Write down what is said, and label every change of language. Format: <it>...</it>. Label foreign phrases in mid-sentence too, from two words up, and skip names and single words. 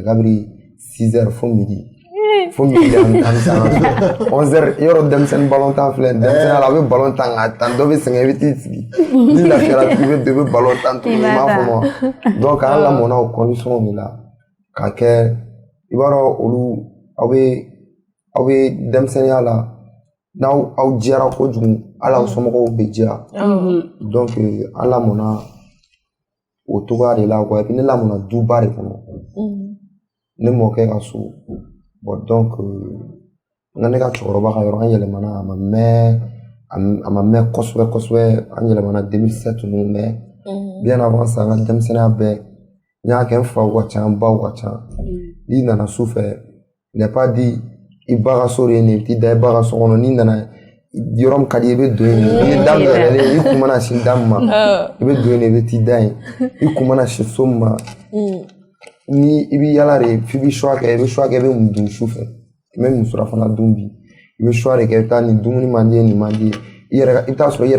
<bm>kabiri 6h fo midi an bɛ taa 11h yɔrɔ denmisɛnnin balontan filɛ denmisɛnninya la a bɛ balontan ka tan dɔ bɛ sɛgɛn i bɛ t'i sigi ni lafiyara i bɛ balontan tuguni n b'a fɔ ma donc an lamɔna o condition de la ka kɛ i b'a dɔn olu aw bɛ denmisɛnninya la n'aw jɛra kojugu hali aw somɔgɔw bɛ diya donc an lamɔna o togoya de la quoi</bm> <fr>et puis</fr> <bm>ne lamɔna duba de kɔnɔ ne mɔkɛ ka so bon donc ne ka cɛkɔrɔba ka yɔrɔ an yɛlɛmana a ma mɛn kosɛbɛ an yɛlɛmana 2007 ninnu</bm> <fr>mais bien avant ça</fr> <bm>an ka denmisɛnninya bɛɛ n y'a kɛ n faw ka ca n baw ka ca n'i nana su fɛ</bm> <fr>n'est pas dit</fr> <bm>i ba ka so de ye nin i bɛ t'i da i ba ka so kɔnɔ n'i nana yɔrɔ min ka di i bɛ don yen i ye da min yɛrɛ i kun mana sin da min ma i bɛ don yen i bɛ t'i da yen i kun mana sin so min ma ni i bɛ yala de f'i bɛ choix kɛ i bɛ mun dun su fɛ i bɛ mun surafana dun bi i bɛ choix de kɛ i bɛ taa nin dumuni man di ye nin man di ye i bɛ taa sɔrɔ i yɛrɛ</bm>